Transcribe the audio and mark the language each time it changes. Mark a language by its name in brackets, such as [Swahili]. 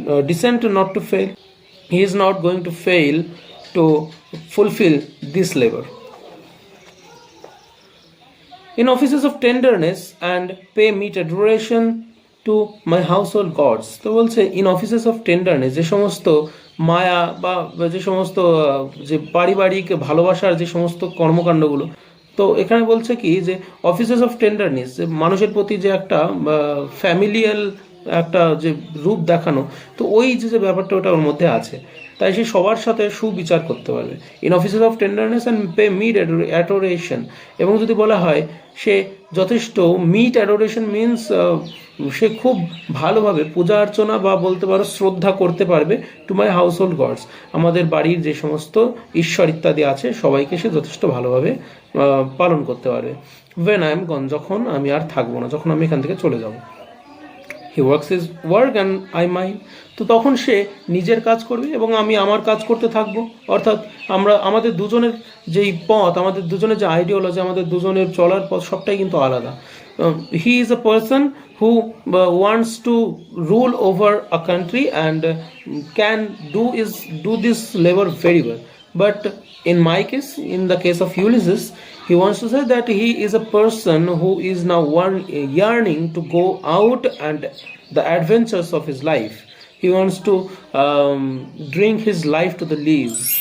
[English] Decent not to fail, he is not going to fail to fulfill this labor. In offices of tenderness and pay meet adoration to my household gods. [Bangla] তো বলছে [English] in offices of tenderness, [Bangla] যে সমস্ত মায়া বা যে সমস্ত যে পারিবারিক ভালোবাসার যে সমস্ত কর্মকাণ্ডগুলো, তো এখানে বলছে কি যে অফিসেস অফ টেন্ডারনেস, যে মানুষের প্রতি যে একটা ফ্যামিলিয়াল একটা যে রূপ দেখানো, তো ওই যে ব্যাপারটা ওটা ওর মধ্যে আছে, তাই সে সবার সাথে সুবিচার করতে পারবে। [English] in offices of tenderness and pay meet adoration, [Bangla] এবং যদি বলা হয় সে যথেষ্ট [English] meet adoration [Bangla] মিনস সে খুব ভালোভাবে পূজা অর্চনা বা বলতে পারো শ্রদ্ধা করতে পারবে [English] to my household gods, [Bangla] আমাদের বাড়ির যে সমস্ত ঈশ্বর ইত্যাদি আছে সবাইকে সে যথেষ্ট ভালোভাবে পালন করতে পারবে। [English] when I am gone, [Bangla] যখন আমি আর থাকবো না, যখন আমি এখান থেকে চলে যাব। [English] he works his work and I mine, [Bangla] তো তখন সে নিজের কাজ করবে এবং আমি আমার কাজ করতে থাকবো। অর্থাৎ আমাদের দুজনের যেই পথ, আমাদের দুজনের যে আইডিওলজি, আমাদের দুজনের চলার পথ সবটাই কিন্তু আলাদা। [English] He is a person who wants to rule over a country and can do this labor very well, but in my case, in the case of Ulysses, he wants to say that he is a person who is now yearning to go out and the adventures of his life. He wants to drink his life to the leaves.